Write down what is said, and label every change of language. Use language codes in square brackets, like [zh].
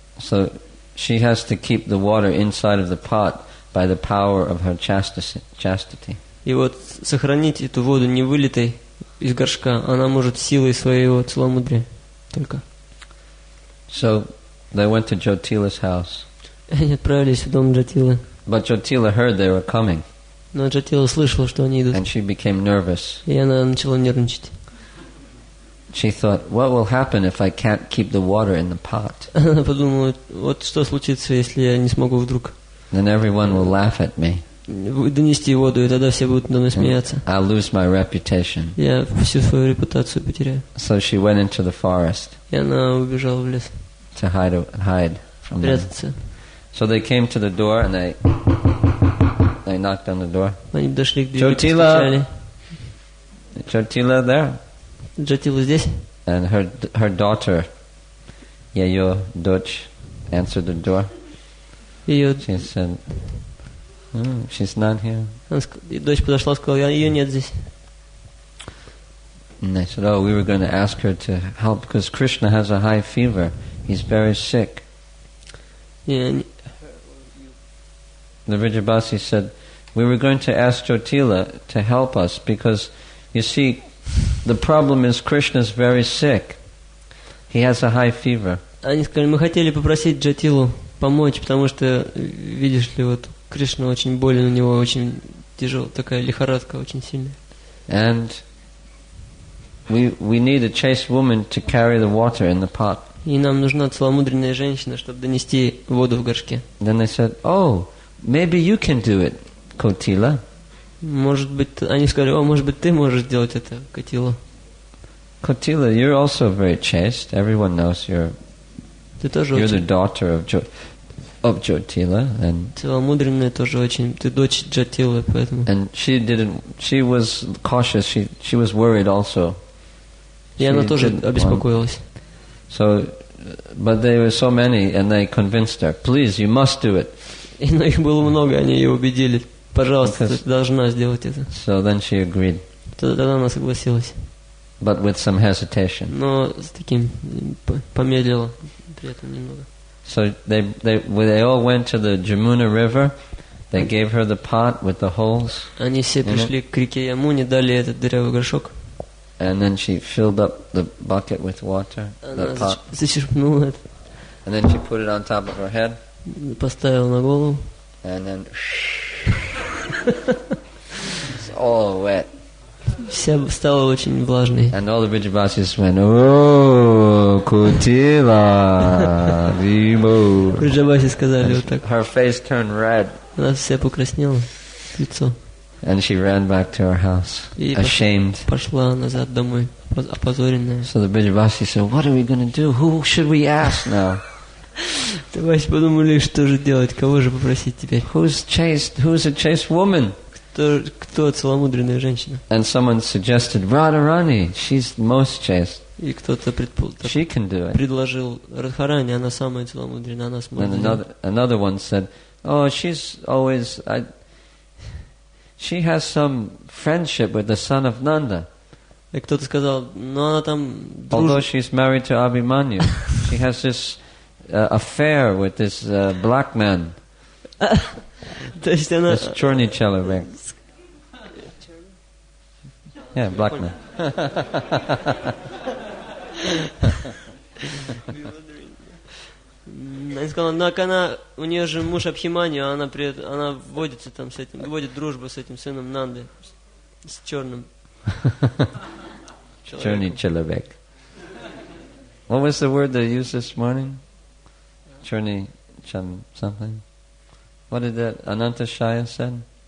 [en] So she has to keep the water inside of the pot by the power of her chastity. [ru] И вот сохранить эту воду не вылитой из горшка, она может силой своего целомудрия только. [en] So they went to Jyotila's house. [ru] Они отправились в дом Джатилы. [en] But Jyotila heard they were coming. [ru] Но Джатила слышала, что они идут. [en] And she became nervous. [ru] И она начала нервничать. [en] She thought, what will happen if I can't keep the water in the pot? [ru] Она подумала, вот что случится, если я не смогу вдруг. [en] Then everyone will laugh at me. [ru] Донести воду, и тогда все будут надо мной смеяться. [en] I'll lose my reputation. [ru] Я всю свою репутацию потеряю. [en] So she went into the forest. [ru] И она убежала в лес. [en] To hide from them. [ru] Прятаться. [en] So they came to the door and they knocked on the door. [ru] Они подошли к двери, постучали. [en] Jyotila there? [ru] Джатила здесь? [en] And her daughter, [ru] ее дочь, [en] answered the door. [ru] Ее [en] she said, oh, she's not here. [ru] дочь подошла и сказала, ее нет здесь. [en] And they said, oh, we were going to ask her to help because Krishna has a high fever. He's very sick. [ru] И [en] The Vrijabasi said, we were going to ask Jyotila to help us because, you see, the problem is Krishna's very sick. He has a high fever. [ru] Они сказали, мы хотели попросить Джатилу помочь, потому что, видишь ли, вот Кришна очень болен, у него очень тяжелая, такая лихорадка очень сильная. [en] And we need a chaste woman to carry the water in the pot. [ru] И нам нужна целомудренная женщина, чтобы донести воду в горшке. [en] Then they said, oh, maybe you can do it, Kotila. [ru] Может быть, они сказали, о, может быть, ты можешь сделать это, Катила. [en] Kotila, you're also very chaste. Everyone knows you're the daughter of Jyotila, and [ru] целомудренная тоже очень. Ты дочь Джатилы, поэтому. [en] And she was cautious. She was worried also. [ru] И она тоже обеспокоилась. [en] So, but there were so many, and they convinced her. Please, you must do it. [ru] Но их было много, они ее убедили. Пожалуйста, ты должна сделать это. [en] So then she agreed. [ru] Тогда она согласилась. [en] But with some hesitation. [ru] Но с таким помедлила при этом немного. [en] So they all went to the Jamuna River. They gave her the pot with the holes. [ru] Они все пришли к реке Ямуне, дали этот дырявый горшок. [en] And then she filled up the bucket with water. The pot. [ru] Зачерпнула это. [en] And then she put it on top of her head. [ru] Поставила на голову. [en] And then it's all wet. [ru] Вся стала очень влажной. [en] And all the Vrijavasis went, oh, Kotila, Vimo. [ru] Vrijavaси сказали вот так. [en] Her face turned red. [ru] Она вся покраснела, лицо. [en] And she ran back to her house, ashamed. [ru] Пошла назад домой, опозоренная. [en] So the Vrijavasis said, what are we going to do? Who should we ask now? [ru] Товарищи подумали, что же делать, кого же попросить теперь? [en] Who's a chaste woman? [ru] Кто целомудренная женщина? [en] And someone suggested Radharani. She's most chaste. [ru] И кто-то [en] she can do it. [ru] предложил Радхарани, она самая целомудренная, она сможет. [en] And another one said, oh, she's always, she has some friendship with the son of Nanda. [ru] И кто-то сказал, ну она там [en] Although she's married to Abhimanyu, she has this affair with this black man. [ru] То есть она... This Chorny Chelabek. [en] Yeah, black man. [ru] Она сказала, у нее же муж Абхиманью, она вводится там с этим, вводит дружбу с этим сыном Нанды, с черным. Chorny Chelabek. [en] What was the word they used this morning? Chorny something. What did that Ananta Shaya said?